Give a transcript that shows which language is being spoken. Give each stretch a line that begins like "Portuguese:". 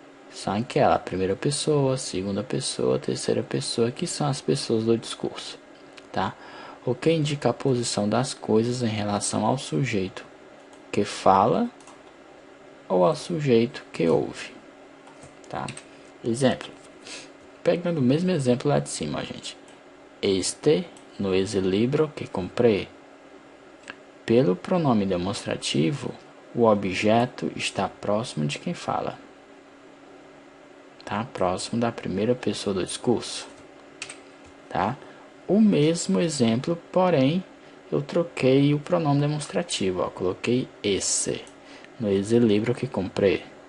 Portuguese: São aquela primeira pessoa, segunda pessoa, terceira pessoa, que são as pessoas do discurso, tá? O que indica a posição das coisas em relação ao sujeito que fala ou ao sujeito que ouve, tá? Exemplo, pegando o mesmo exemplo lá de cima, gente.
Spanish: Este no es el libro que comprei.
Portuguese: Pelo pronome demonstrativo, o objeto está próximo de quem fala, tá? Próximo da primeira pessoa do discurso, tá? O mesmo exemplo, porém, eu troquei o pronome demonstrativo, ó, coloquei esse
Spanish: no es el libro que comprei.